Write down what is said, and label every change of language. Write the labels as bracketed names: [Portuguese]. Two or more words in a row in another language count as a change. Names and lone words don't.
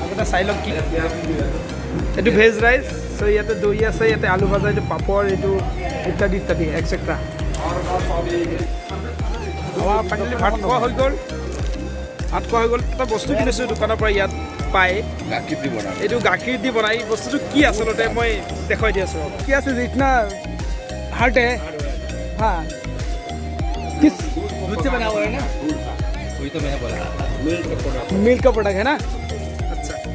[Assamese] চাই লওক কি এইটো [English] veg rice [Assamese] চ' ইয়াতে দৈ আছে ইয়াতে আলু ভাজা এইটো পাপৰ এইটো ইত্যাদি ইত্যাদি এক্সেট্ৰা আমাৰ ফাইনেলি ভাত খোৱা হৈ গ'ল এটা বস্তু কিনিছোঁ দোকানৰ পৰা ইয়াত পায় এইটো গাখীৰ দি বনাই বস্তুটো কি আচলতে মই দেখুৱাই দি আছোঁ কি আছে [Hindi] जितना हार्ट है हाँ किस दूध से बना हुआ है ना वही तो मैंने बोला मिल्क का प्रोडक्ट है ना अच्छा